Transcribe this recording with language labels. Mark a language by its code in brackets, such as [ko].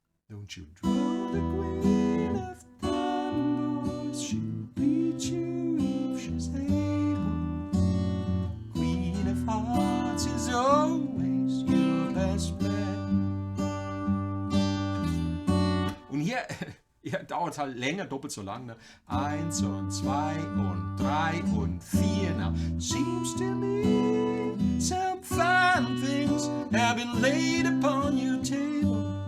[en] Don't you draw the queen of thunders, she'll beat you if she's able. Queen of hearts is always your best bet. [de] Und hier dauert halt länger, doppelt so lang. Ne? 1 und 2 und 3 und 4. [en] Now, seems to me some fine things have been laid upon your table.